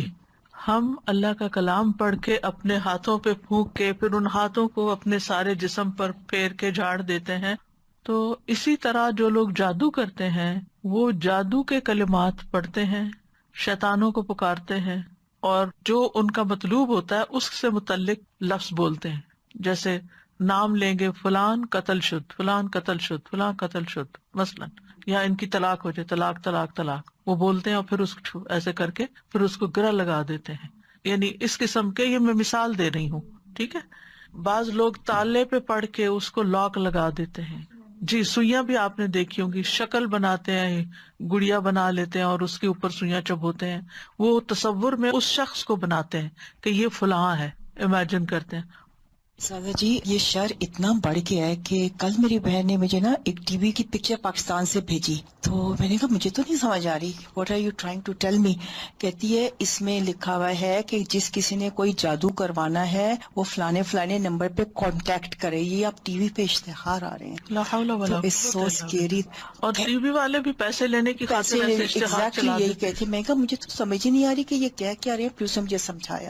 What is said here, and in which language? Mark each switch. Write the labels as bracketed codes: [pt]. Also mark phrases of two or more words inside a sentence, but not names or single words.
[ur] جی، ہم اللہ کا کلام پڑھ کے اپنے ہاتھوں پہ پھونک کے پھر ان ہاتھوں کو اپنے سارے جسم پر پھیر کے جھاڑ دیتے ہیں. تو اسی طرح جو لوگ جادو کرتے ہیں وہ جادو کے کلمات پڑھتے ہیں، شیطانوں کو پکارتے ہیں، اور جو ان کا مطلوب ہوتا ہے اس سے متعلق لفظ بولتے ہیں. جیسے نام لیں گے [fa] فلان قتل شد، فلان قتل شد، فلان قتل شد [ur] مثلا، یا ان کی طلاق ہو جائے، طلاق طلاق طلاق، وہ بولتے ہیں اور پھر اس کو ایسے کر کے پھر اس کو گرہ لگا دیتے ہیں. یعنی اس قسم کے، یہ میں مثال دے رہی ہوں، ٹھیک ہے. بعض لوگ تالے پہ پڑھ کے اس کو لاک لگا دیتے ہیں. جی، سوئیاں بھی آپ نے دیکھی ہوں گی، شکل بناتے ہیں، گڑیا بنا لیتے ہیں اور اس کے اوپر سوئیاں چبوتے ہیں. وہ تصور میں اس شخص کو بناتے ہیں کہ یہ فلاں ہے، امیجن کرتے ہیں. سادہ جی، یہ شر اتنا بڑھ گیا ہے کہ کل میری بہن نے مجھے نا ایک ٹی وی کی پکچر پاکستان سے بھیجی، تو میں نے کہا مجھے تو نہیں سمجھ آ رہی، [en] what are you trying to tell me. [ur] کہتی ہے اس میں لکھا ہوا ہے کہ جس کسی نے کوئی جادو کروانا ہے وہ فلانے فلانے نمبر پہ کانٹیکٹ کرے. یہ اب ٹی وی پہ اشتہار آ رہے ہیں، [ar] لا حول ولا [en] تو it's so scary. [ur] اور ٹی وی والے بھی پیسے لینے کی خاطر ایسے اشتہار ایگزیکٹلی چلا یہی دیتے ہیں. کہتی. میں کہا مجھے تو سمجھ ہی نہیں آ رہی کہ یہ کیا کیا رہے ہیں، پھر اسے مجھے سمجھایا.